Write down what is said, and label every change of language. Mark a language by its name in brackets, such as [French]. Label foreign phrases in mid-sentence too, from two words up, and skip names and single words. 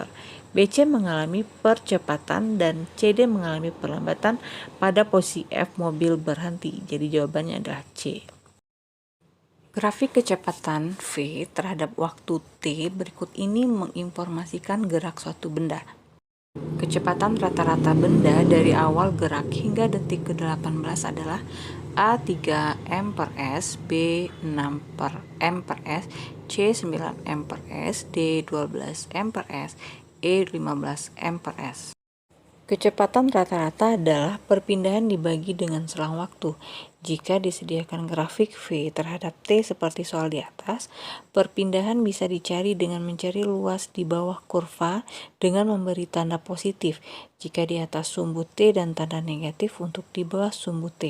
[Indonesian] BC mengalami percepatan dan CD mengalami perlambatan pada posisi F mobil berhenti. Jadi jawabannya adalah C. Grafik kecepatan V terhadap waktu T berikut ini menginformasikan gerak suatu benda. Kecepatan rata-rata benda dari awal gerak hingga detik ke-18 adalah A 3 M per S, B 6 per M per S, C 9 M per S, D 12 M per S, E 15 M per S. Kecepatan rata-rata adalah perpindahan dibagi dengan selang waktu. Jika disediakan grafik V terhadap T seperti soal di atas, perpindahan bisa dicari dengan mencari luas di bawah kurva dengan memberi tanda positif jika di atas sumbu T dan tanda negatif untuk di bawah sumbu T.